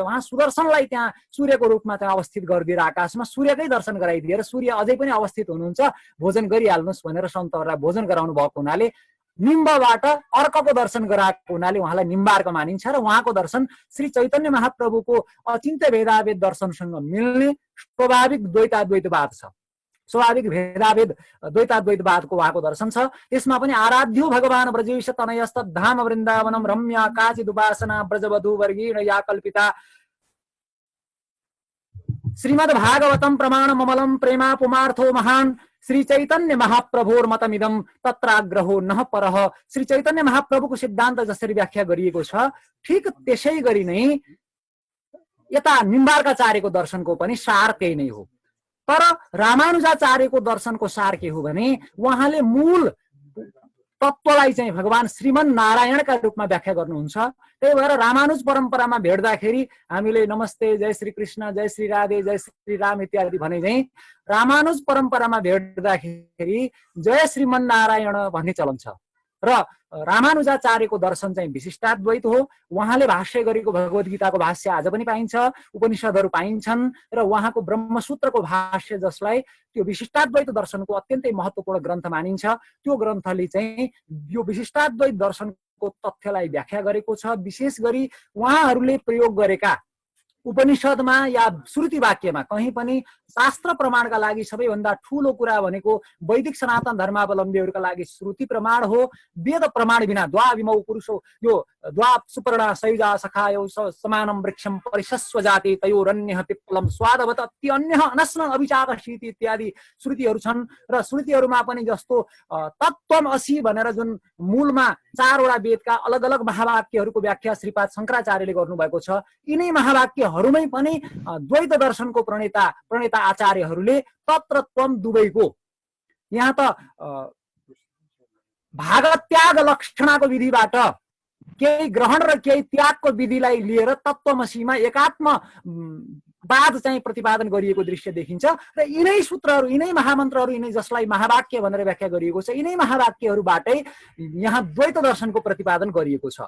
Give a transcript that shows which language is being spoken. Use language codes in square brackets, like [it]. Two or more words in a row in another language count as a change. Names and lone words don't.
[ne] उहाँ सुदर्शनलाई त्यहाँ सूर्यको रूपमा चाहिँ अवस्थित गरिदिएर आकाशमा सूर्यकै दर्शन गराइदिएर सूर्य अझै पनि अवस्थित हुनुहुन्छ, भोजन गरिहाल्नुहोस् भनेर सन्तहरूलाई भोजन गराउनु भएको हुनाले निम्बबाट अर्कको दर्शन गराएको हुनाले उहाँलाई निम्बार्क मानिन्छ। र उहाँको दर्शन श्री चैतन्य महाप्रभुको अचिन्त्य भेदाभेद दर्शनसँग मिल्ने स्वाभाविक द्वैताद्वैतवाद छ। स्वाभाविक भेदाभेद द्वैताद्वैतवादको उहाँको दर्शन छ। यसमा पनि [sa] आराध्यो भगवान ब्रजेश तनयस्त धाम वृन्दावनम रम्या काचिदुपासना ब्रजवधू वर्गीण या कल्पिता श्रीमद् भागवतम प्रमाण ममलम प्रेमा पुमार्थो महान श्री चैतन्य महाप्रभुर मतमिदम तत्राग्रहो नह परह। [ne] श्री चैतन्य महाप्रभुको सिद्धान्त जसरी व्याख्या गरिएको छ, ठिक त्यसै गरी नै यता निम्बार्काचार्यको दर्शनको पनि सार त्यही नै हो। तर रामानुजाचार्यको दर्शनको सार के हो भने उहाँले मूल तत्त्वलाई चाहिँ भगवान श्रीमन नारायणका रूपमा व्याख्या गर्नुहुन्छ। त्यही भएर रामानुज परम्परामा भेट्दाखेरि हामीले नमस्ते, जय श्री कृष्ण, जय श्री राधे, जय श्री राम इत्यादि भने चाहिँ रामानुज परम्परामा भेट्दाखेरि जय श्रीमन नारायण भन्ने चलन छ। र रामानुजाचार्यको दर्शन चाहिँ विशिष्टाद्वैत हो। उहाँले भाष्य गरेको भगवत गीताको भाष्य आज पनि पाइन्छ, उपनिषदहरू पाइन्छन् र उहाँको ब्रह्मसूत्रको भाष्य जसलाई त्यो विशिष्टाद्वैत दर्शनको अत्यन्तै महत्त्वपूर्ण ग्रन्थ मानिन्छ, त्यो ग्रन्थले चाहिँ यो विशिष्टाद्वैत दर्शनको तथ्यलाई व्याख्या गरेको छ। विशेष गरी उहाँहरूले प्रयोग गरेका उपनिषदमा या श्रुति वाक्यमा कहीँ पनि शास्त्र प्रमाणका लागि सबैभन्दा ठूलो कुरा भनेको वैदिक सनातन धर्मावलम्बीहरूका लागि श्रुति प्रमाण हो। वेद प्रमाण बिना [sa] द्वाविमौ पुरुषो यो द्वा सुपर्णा सयुजा सखायो समानम वृक्षम परिशस्व जाति तयोरन्यः पिप्पलम स्वादवत अत्यन्यः अनस्न अभिचाकशीति [ne] इत्यादि श्रुतिहरू छन्। र श्रुतिहरूमा पनि जस्तो [sa] तत्त्वम असि [ne] भनेर जुन मूलमा चारवटा वेदका अलग अलग महावाक्यहरूको व्याख्या श्रीपाद शङ्कराचार्यले गर्नुभएको छ, यिनै महावाक्यहरूमै पनि द्वैत दर्शनको प्रणेता आचार्यहरूले [sa] तत्र त्वम [ne] दुवैको यहाँ त भागत्याग लक्षणाको विधिबाट केही ग्रहण र केही त्यागको विधिलाई लिएर तत्त्वमसीमा एकात्म वाद चाहिँ प्रतिपादन गरिएको दृश्य देखिन्छ। र यिनै सूत्रहरू, यिनै महामन्त्रहरू, यिनै जसलाई महावाक्य भनेर व्याख्या गरिएको छ, यिनै महावाक्यहरूबाटै यहाँ द्वैत दर्शनको प्रतिपादन गरिएको छ।